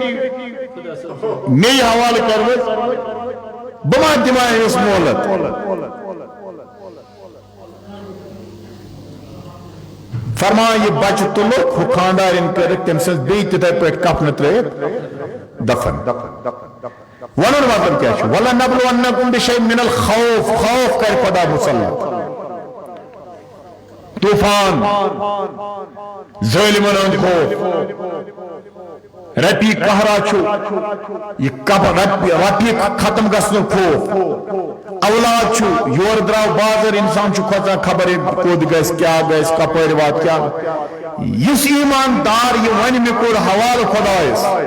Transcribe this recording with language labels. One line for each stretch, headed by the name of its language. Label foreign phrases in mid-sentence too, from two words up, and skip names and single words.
Kashmiri: مے حوالہٕ کٔرمٕژ بہٕ ما دِمہٕ ہا أمِس مولت فرمان یہ بچہ تُلُکھ ہُہ خانٛدارِنۍ کٔرِکھ تٔمۍ سٕنٛز بیٚیہِ تِتھے پٲٹھۍ کفنہٕ ترٲیِتھ دفن ونُن مطلب کیٛاہ چھُ
Arabic: وَلَنَبْلُوَنَّكُمْ بِشَيْءٍ مِنَ الْخَوْفِ
Kashmiri: خوف کرِ خۄدا مُسلط طوفان ظٲلمن ہُنٛد خوف رپی قہرا چھُ یہِ رپی ختم گژھنُک خوف اولاد چھُ یورٕ درٛاو بازر انسان چھُ کھوژان خبر کوٚت گژھِ کیٛاہ گژھِ کپٲرۍ واتہِ کیٛاہ یُس ایٖماندار یہِ وَنہِ مےٚ کوٚر حوالہٕ خۄدایس